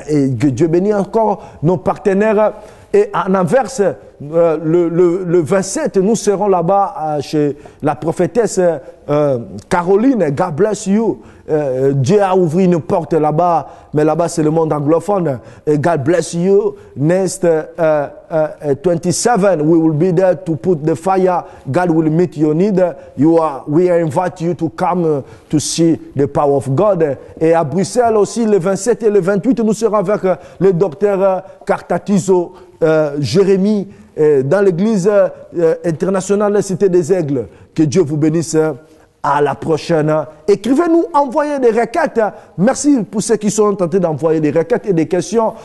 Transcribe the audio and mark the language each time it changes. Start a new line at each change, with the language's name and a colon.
French: Et que Dieu bénisse encore nos partenaires. Et en inverse, le 27, nous serons là-bas chez la prophétesse Caroline.
English: God bless you.
French: Dieu a ouvert une porte là-bas, mais là-bas c'est le monde anglophone.
English: Et God bless you. Next 27, we will be there to put the fire. God will meet your need. We invite you to come to see the power of God.
French: Et à Bruxelles aussi, le 27 et le 28, nous serons avec le docteur Cartatizo Jérémie dans l'église internationale Cité des Aigles. Que Dieu vous bénisse. À la prochaine. Écrivez-nous, envoyez des requêtes. Merci pour ceux qui sont tentés d'envoyer des requêtes et des questions.